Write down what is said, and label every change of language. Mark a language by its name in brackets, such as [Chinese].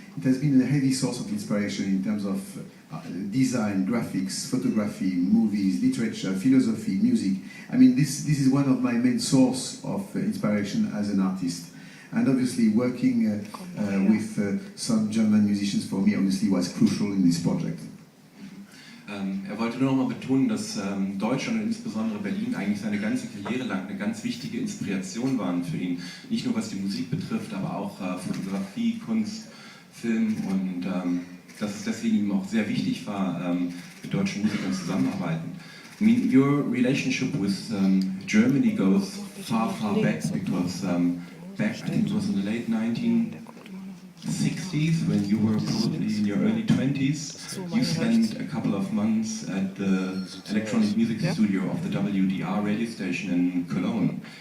[English] It has been a heavy source of inspiration in terms of design, graphics, photography, movies, literature, philosophy, music. I mean, this is one of my main source of inspiration as an artist. And obviously working with some German musicians for me obviously was crucial in this project. [German] Er wollte nur noch mal betonen, dass Deutschland und insbesondere Berlin eigentlich seine ganze Karriere lang eine ganz wichtige Inspiration waren für ihn. Nicht nur was die Musik betrifft, aber auch Fotografie, Kunst, Film, und dass es deswegen ihm auch sehr wichtig war, mit deutschen Musikern zusammenzuarbeiten. [English] I mean, your relationship with Germany goes far, far back, because back, I think it was in the late 1960s, when you were probably in your early 20s, you spent a couple of months at the electronic music studio of the WDR radio station in Cologne.